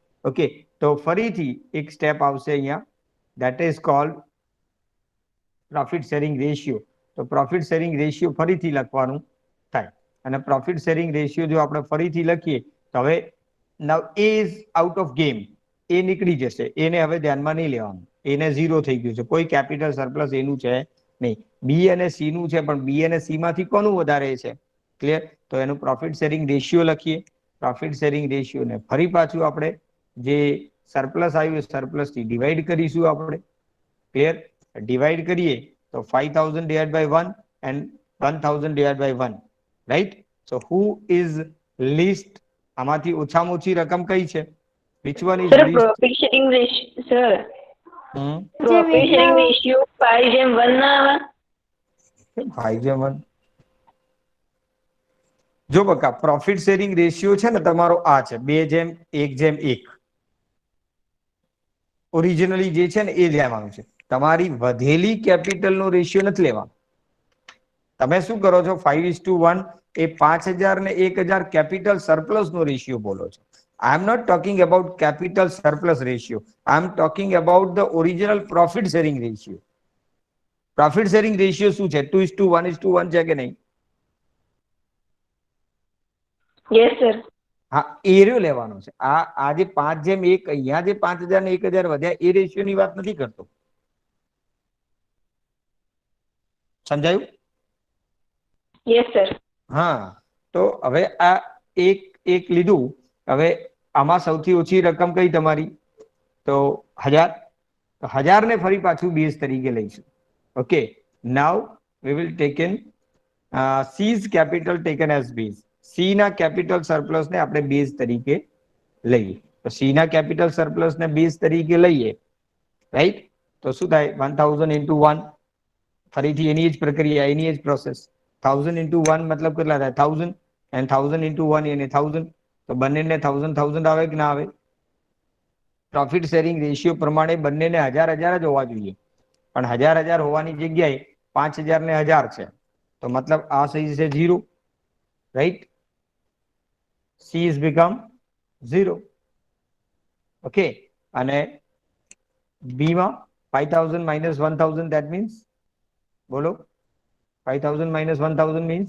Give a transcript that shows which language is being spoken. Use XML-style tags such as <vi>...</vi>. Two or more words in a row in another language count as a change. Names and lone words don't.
<gu>ઓકે, તો ફરીથી એક સ્ટેપ આવશે અહીંયા,</gu> <en>that is called profit sharing ratio.</en> <gu>તો</gu> <en>profit sharing ratio</en> <gu>ફરીથી લખવાનું થાય. અને</gu> <en>profit sharing ratio</en> <gu>જો આપણે ફરીથી લખીએ તો હવે</gu> <en>now A is out of game.</en> <gu>એ નીકળી જશે, એને હવે ધ્યાનમાં નહીં લેવાનું. એને 0 થઈ ગયું છે, કોઈ</gu> <en>capital surplus</en> <gu>એનું છે નહીં. B અને C નું છે, પણ B અને C માંથી કોનું વધારે છે? ક્લિયર? તો એનું</gu> <en>profit sharing ratio</en> <gu>લખીએ.</gu> <en>profit sharing ratio</en> <gu>ને ફરી પાછું આપણે જે સરપ્લસ આવ્યું સરપ્લસ થી ડિવાઈડ કરીશું આપણે.</gu> <en>Clear? Divide</en> <gu>કરીએ તો</gu> <en>5,000 divided by 1 and 1,000 divided by 1, right? So who is least?</en> <gu>આમાંથી ઓછામાં ઓછી રકમ કઈ છે?</gu> <en>Which one is Sir, least? profit sharing ratio, sir. Hmm? Profit sharing ratio 5:1</en> <gu>ના આવે?</gu> <en>5:1.</en> <gu>જો બકા</gu> <en>profit sharing ratio</en> <gu>છે ને તમારો આ છે 2:1:1. ઓરિજિનલી જે છે ને એ લેવાનું છે. તમારી વધેલી કેપિટલનો રેશિયો નથી લેવાનો. તમે શું કરો છો 5:1 એ 5,000 ને 1,000</gu> <en>capital surplus</en> <gu>નો રેશિયો બોલો છો.</gu> <en>I am not talking about capital surplus ratio. I am talking about the original profit sharing ratio. Profit sharing ratio</en> <gu>શું છે 2:1:1 છે કે નહીં?</gu> <en>Yes, sir.</en> <gu>હા એરિયો લેવાનો છે. આ જે 5:1 અહીંયા જે 5,000 ને 1,000 વધ્યા એ રેશિયો ની વાત નથી કરતો. સમજાયું?</gu> <en>Yes, sir.</en> <gu>હા તો હવે આ એક લીધું. હવે આમાં સૌથી ઓછી રકમ કઈ તમારી? તો 1,000. તો 1,000 ને ફરી પાછું બેઝ તરીકે લઈશું.</gu> <en>Okay now we will taken C's capital taken as base.</en> <gu>C ના</gu> <en>capital surplus</en> <gu>ને આપણે બેઝ તરીકે લઈએ. તો C ના</gu> <en>capital surplus</en> <gu>ને બેઝ તરીકે લઈએ, રાઈટ? તો શું થાય 1,000 into 1. ફરીથી એની જ પ્રક્રિયા, એની જ પ્રોસેસ. 1,000 into 1 મતલબ કેટલા થાય 1,000 and 1,000 into 1 એને 1,000. તો બંનેને 1,000 આવે કે ના આવે?</gu> <en>profit sharing ratio</en> <gu>પ્રમાણે બંનેને 1,000 જ હોવા જોઈએ, પણ 1,000 હોવાની જગ્યાએ 5,000 ને 1,000 છે. તો મતલબ આ સહી છે 0, રાઈટ?</gu> <en>C is become 0. ઓકે</en> <gu>અને B માં</gu> <en>5,000 minus 1,000 that means બોલો 5,000 minus 1,000 means</en>